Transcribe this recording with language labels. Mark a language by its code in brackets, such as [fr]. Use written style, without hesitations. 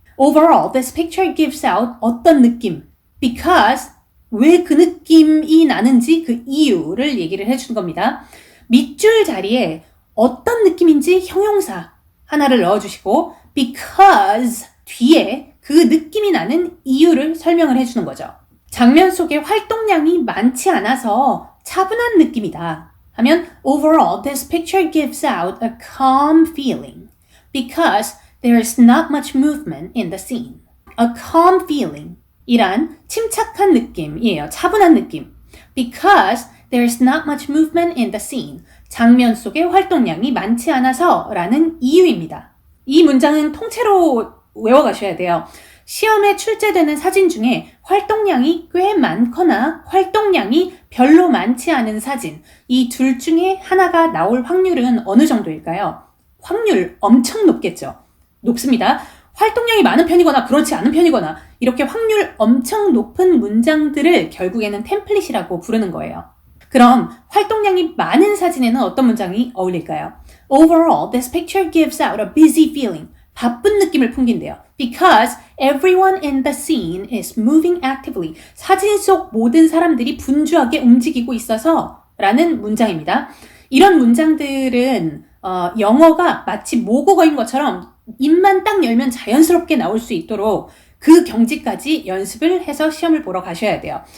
[en] Overall, this picture gives out [ko] 어떤 느낌, because 왜 그 느낌이 나는지 그 이유를 얘기를 해주는 겁니다. 밑줄 자리에 어떤 느낌인지 형용사 하나를 넣어주시고 because 뒤에 그 느낌이 나는 이유를 설명을 해주는 거죠. 장면 속에 활동량이 많지 않아서 차분한 느낌이다 하면 [en] Overall, this picture gives out a calm feeling because there is not much movement in the scene. A calm feeling [ko] 이란 침착한 느낌이에요. 차분한 느낌. [en] Because there is not much movement in the scene. [ko] 장면 속에 활동량이 많지 않아서 라는 이유입니다. 이 문장은 통째로 외워가셔야 돼요. 시험에 출제되는 사진 중에 활동량이 꽤 많거나 활동량이 별로 많지 않은 사진, 이 둘 중에 하나가 나올 확률은 어느 정도일까요? 확률 엄청 높겠죠. 높습니다. 활동량이 많은 편이거나 그렇지 않은 편이거나 이렇게 확률 엄청 높은 문장들을 결국에는 템플릿이라고 부르는 거예요. 그럼 활동량이 많은 사진에는 어떤 문장이 어울릴까요? [en] Overall, this picture gives out a busy feeling. [ko] 바쁜 느낌을 풍긴대요. [en] Because everyone in the scene is moving actively. [ko] 사진 속 모든 사람들이 분주하게 움직이고 있어서 라는 문장입니다. 이런 문장들은 영어가 마치 모국어인 것처럼 입만 딱 열면 자연스럽게 나올 수 있도록 그 경지까지 연습을 해서 시험을 보러 가셔야 돼요.